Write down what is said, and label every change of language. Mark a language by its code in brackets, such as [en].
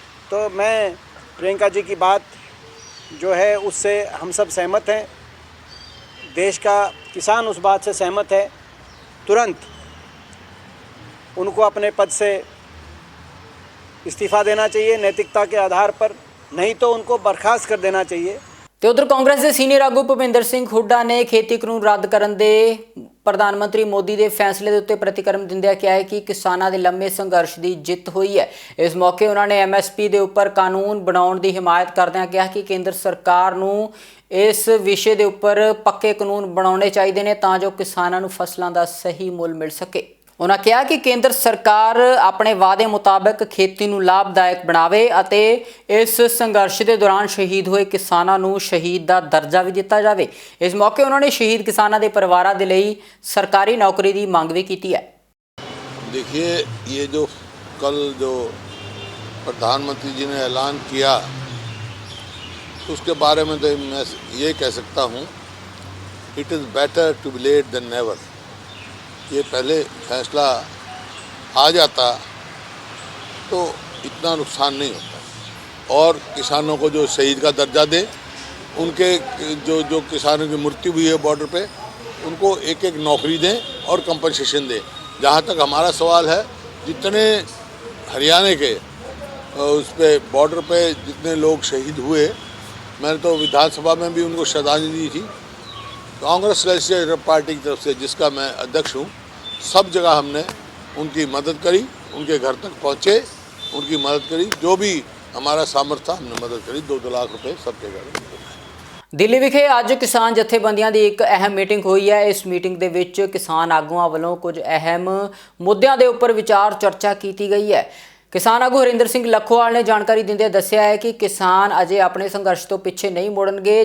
[hi] तो मैं प्रियंका जी की बात जो है उससे हम सब सहमत हैं। देश का किसान उस बात से सहमत है। तुरंत उनको अपने पद से इस्तीफ़ा देना चाहिए नैतिकता के आधार पर, नहीं तो उनको बर्खास्त कर देना चाहिए। [pa] ਤੇ ਉਧਰ ਕਾਂਗਰਸ ਦੇ ਸੀਨੀਅਰ ਆਗੂ ਭੁਪਿੰਦਰ ਸਿੰਘ ਹੁੱਡਾ ਨੇ ਖੇਤੀ ਕਾਨੂੰਨ ਰੱਦ ਕਰਨ ਦੇ ਪ੍ਰਧਾਨ ਮੰਤਰੀ ਮੋਦੀ ਦੇ ਫੈਸਲੇ ਦੇ ਉੱਤੇ ਪ੍ਰਤੀਕਰਮ ਦਿੰਦਿਆਂ ਕਿਹਾ ਹੈ ਕਿ ਕਿਸਾਨਾਂ ਦੇ ਲੰਮੇ ਸੰਘਰਸ਼ ਦੀ ਜਿੱਤ ਹੋਈ ਹੈ। ਇਸ ਮੌਕੇ ਉਹਨਾਂ ਨੇ ਐਮਐਸਪੀ ਦੇ ਉੱਪਰ ਕਾਨੂੰਨ ਬਣਾਉਣ ਦੀ ਹਿਮਾਇਤ ਕਰਦਿਆਂ ਕਿਹਾ ਕਿ ਕੇਂਦਰ ਸਰਕਾਰ ਨੂੰ ਇਸ ਵਿਸ਼ੇ ਦੇ ਉੱਪਰ ਪੱਕੇ ਕਾਨੂੰਨ ਬਣਾਉਣੇ ਚਾਹੀਦੇ ਨੇ ਤਾਂ ਜੋ ਕਿਸਾਨਾਂ ਨੂੰ ਫਸਲਾਂ ਦਾ ਸਹੀ ਮੁੱਲ ਮਿਲ ਸਕੇ। ਉਹਨਾਂ ਕਿਹਾ ਕਿ ਕੇਂਦਰ ਸਰਕਾਰ ਆਪਣੇ ਵਾਅਦੇ ਮੁਤਾਬਕ ਖੇਤੀ ਨੂੰ ਲਾਭਦਾਇਕ ਬਣਾਵੇ ਅਤੇ ਇਸ ਸੰਘਰਸ਼ ਦੇ ਦੌਰਾਨ ਸ਼ਹੀਦ ਹੋਏ ਕਿਸਾਨਾਂ ਨੂੰ ਸ਼ਹੀਦ ਦਾ ਦਰਜਾ ਵੀ ਦਿੱਤਾ ਜਾਵੇ। ਇਸ ਮੌਕੇ ਉਹਨਾਂ ਨੇ ਸ਼ਹੀਦ ਕਿਸਾਨਾਂ ਦੇ ਪਰਿਵਾਰਾਂ ਦੇ ਲਈ ਸਰਕਾਰੀ ਨੌਕਰੀ ਦੀ ਮੰਗ ਵੀ ਕੀਤੀ ਹੈ। [hi] देखिए, ये जो कल जो प्रधानमंत्री जी ने ऐलान किया उसके बारे में तो मैं ये कह सकता हूँ, [en] It is better to be late than never. [hi] ये पहले फैसला आ जाता तो इतना नुकसान नहीं होता और किसानों को जो शहीद का दर्जा दे, उनके जो किसानों की मृत्यु हुई है बॉर्डर पे, उनको एक एक नौकरी दें और कंपनसेशन दें। जहाँ तक हमारा सवाल है, जितने हरियाणा के उस पे बॉर्डर पे जितने लोग शहीद हुए, मैंने तो विधानसभा में भी उनको श्रद्धांजलि दी थी। कांग्रेस लेजिस्लेटिव पार्टी की तरफ से, जिसका मैं अध्यक्ष हूँ, सब जगह हमने उनकी मदद करी, उनके घर तक पहुँचे, उनकी मदद करी, जो भी हमारा सामर्थ्य था हमने मदद करी। 2-2 लाख रुपए सबके घर में। [pa] ਦਿੱਲੀ ਵਿਖੇ ਅੱਜ ਕਿਸਾਨ ਜਥੇਬੰਦੀਆਂ ਦੀ ਇੱਕ ਅਹਿਮ ਮੀਟਿੰਗ ਹੋਈ ਹੈ। ਇਸ ਮੀਟਿੰਗ ਦੇ ਵਿੱਚ ਕਿਸਾਨ ਆਗੂਆਂ ਵੱਲੋਂ ਕੁਝ ਅਹਿਮ ਮੁੱਦਿਆਂ ਦੇ ਉੱਪਰ ਵਿਚਾਰ ਚਰਚਾ ਕੀਤੀ ਗਈ ਹੈ। ਕਿਸਾਨ ਆਗੂ ਹਰਿੰਦਰ ਸਿੰਘ ਲੱਖੋਵਾਲ ਨੇ ਜਾਣਕਾਰੀ ਦਿੰਦੇ ਦੱਸਿਆ ਹੈ ਕਿ ਕਿਸਾਨ ਅਜੇ ਆਪਣੇ ਸੰਘਰਸ਼ ਤੋਂ ਪਿੱਛੇ ਨਹੀਂ ਮੁੜਨਗੇ।